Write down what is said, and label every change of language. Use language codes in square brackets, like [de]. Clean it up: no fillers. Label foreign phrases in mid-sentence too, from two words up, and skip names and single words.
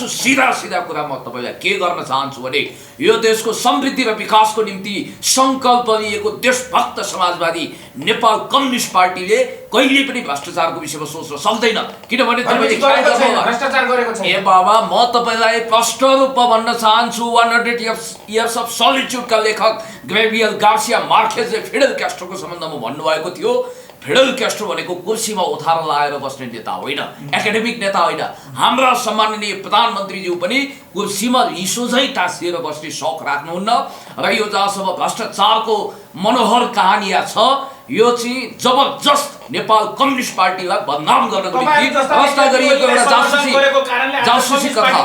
[ne] सिधा कुरामा तपाईँलाई के गर्न चाहन्छु भने यो देशको समृद्धि र विकासको निम्ति सङ्कल्प लिएको देशभक्त समाजवादी नेपाल कम्युनिस्ट पार्टीले कहिले पनि भ्रष्टाचारको विषयमा सोच्न सक्दैन, किनभने ए बाबा म तपाईँलाई प्रष्ट रूपमा भन्न चाहन्छु। 100 years of solitude का लेखक ग्रेभियल गार्सिया मार्केजले फिडेल क्यास्ट्रोको सम्बन्धमा भन्नुभएको थियो, फिडेल क्यास्ट्रो भनेको कुर्सीमा ओथारा लाएर बस्ने नेता होइन, एकाडेमिक नेता होइन। हाम्रा सम्माननीय प्रधानमन्त्रीज्यू पनि कुर्सीमा लिसोझै टाँसिएर बस्ने शौक राख्नुहुन्न र यो जहाँसम्म भ्रष्टाचारको मनोहर कहानी छ यो चाहिँ जबरजस्त नेपाल कम्युनिस्ट पार्टीलाई बदनाम गर्नको निम्ति व्यवस्था गरिएको एउटा जासुसी कथा